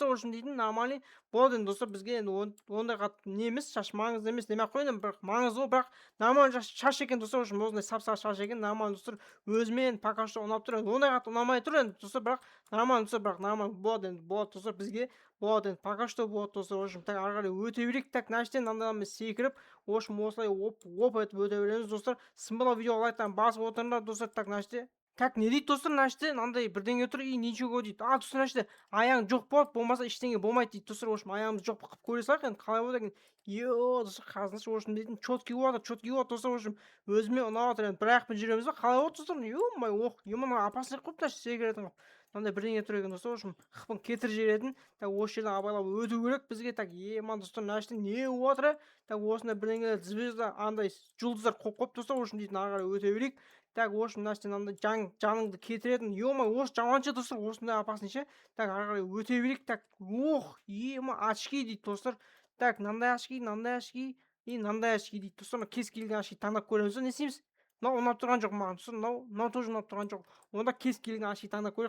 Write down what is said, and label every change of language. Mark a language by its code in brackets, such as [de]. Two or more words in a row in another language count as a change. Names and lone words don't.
[ru] В общем [kk] дейтін нормальный болады енді достар, бізге енді ондай қатты не емес, шаш маңызды емес демей ақ қояйын, бірақ маңызды ғой, бірақ нормальный шаш екен достар. [ru] В общем [kk] осындай сап-сары шаш екен, нормальный достар. Өзіме енді [ru] пока что [kk] ұнап тұр, енді ондай қатты ұнамай тұр енді достар, бірақ нормальный достар, бірақ нормальный болады енді, болады достар, бізге болады енді, [ru] пока что [kk] болады достар. [ru] В общем так, [kk] ары қарай өте берейік. Так, мына жерден мынандай секіріп, [ru] в общем [kk] осылай оп етіп өте береміз достар. Смело видеоға лайктан басып отырыңдар достар. Так, мына жерде так, не дейді достар, мына жерде мынандай бірдеңе тұр [ru] и ничего [kk] дейді. Достар, мына жерде аяғың жоқ болады, болмаса ештеңе болмайды дейді достар. [ru] В общем [kk] аяғымызды жоқ қылып көре салайық енді, қалай болады екен. Достар, қарасаңдаршы, [ru] в общем [kk] дейтін четкий болады достар. [ru] В общем [kk] өзіме ұнап отыр енді, бір аяқпен жүреміз ба, қалай болады достар? Мына опасный қылып мына секіретін қылып. Мынандай бірдеңе тұр екен достар. [ru] В общем [kk] қыпын кетір жіберетін. Так, осы жерден абайлап өту керек бізге. Так, достар, мына жерде не болып жатыр? Так, осындай бірдеңелер звезда, андай жұлдыздар қойып қойып достар. [ru] В общем [kk] дейтін ары қарай өте берейік. Так, [ru] в общем [kk] мына жерден мынандай жаныңды кетіретін. Осы жаман ше достар, осындай опасный ше. Так, ары қарай өте берейік. Так, очки дейді достар. Так, мынандай очки, мынандай очки и мынандай очки дейді достар. Кез келген очки таңдап көреміз. Не істейміз? Мынау ұнап тұрған жоқ маған достар. Мынау тоже ұнап тұрған жоқ. Онда кез келген очки таңдап көрейік.